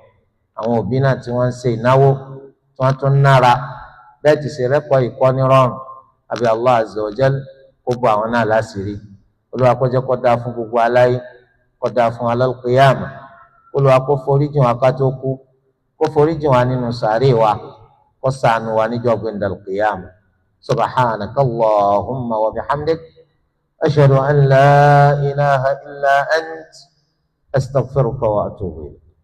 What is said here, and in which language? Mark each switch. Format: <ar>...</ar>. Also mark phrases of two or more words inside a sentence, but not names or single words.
<yo>àwọn òbí náà tí wọ́n ń ṣe ìnáwó tí wọ́n tún nára bẹ́ẹ̀ ti ṣe rẹ́pọ̀ ìkọ́ni rọrùn, àbí</yo> <ar>الله عز وجل</ar> <yo>kó bọ́ àwọn náà láṣìírí. Olúwa kó jẹ́ kó dáa fún gbogbo aláyé, kódà fún al-qiyama Olúwa kó foríjìn wa ká tó kú kó foríjìn wa nínú sàárè wa kó ṣàánú wa níjọ́ gbẹndàl qiyama</yo> <ar>سبحانك اللهم وبحمدك أشهد أن لا إله إلا أنت أستغفرك وأتوب إليك.</ar>